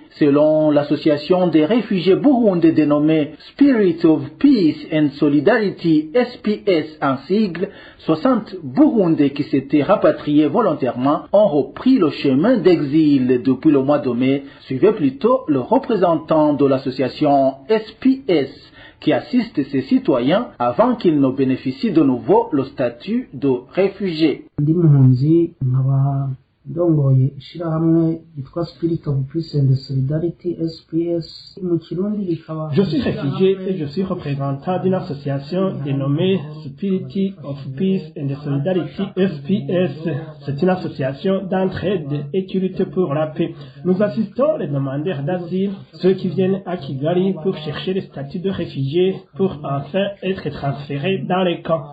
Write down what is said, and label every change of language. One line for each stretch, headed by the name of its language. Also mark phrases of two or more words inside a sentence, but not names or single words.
French: Selon l'association des réfugiés burundais dénommée Spirit of Peace and Solidarity, SPS en sigle, 60 Burundais qui s'étaient rapatriés volontairement ont repris le chemin d'exil depuis le mois de mai. Suivait plutôt le représentant de l'association SPS qui assiste ces citoyens avant qu'ils ne bénéficient de nouveau le statut de réfugiés.
Rundi: ndongoye ishirahamwe yitwa Spirit of Peace and Solidarity SPS mu Kirundi likaba.
French: Je suis réfugié et je suis représentant d'une association dénommée Spirit of Peace and Solidarity SPS. C'est une association d'entraide et qui lutte pour la paix. Nous assistons les demandeurs d'asile, ceux qui viennent à Kigali pour chercher le statut de réfugié pour enfin être transférés dans les camps.